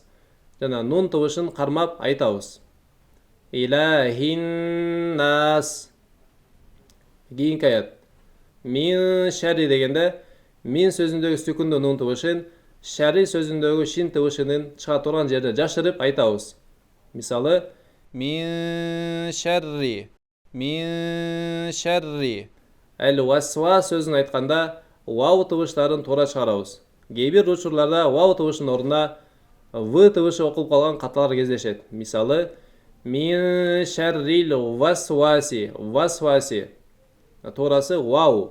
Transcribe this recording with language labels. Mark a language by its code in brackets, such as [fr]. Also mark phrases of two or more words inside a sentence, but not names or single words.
[ky] Жана нун дыбышын кармап айтабыз. [ar] إله الناس. [ky] Кийинки аят. [ar] من شر [ky] дегенде мин сөзүндөгү сүкүндө нун дыбышын шарри сөзүндөгү шин дыбышынын чыга турган жерде жашырып айтабыз. Мисалы, [ar] من شر. [ky] Әл-васва сөзүн айтканда вау дыбыштарын туура чыгарабыз. Кээ бир учурларда вау дыбышынын ордуна в дыбышы окулуп калган каталар кездешет. [ar] Мисалы, من شر الوسواس. [ky] Туурасы вау.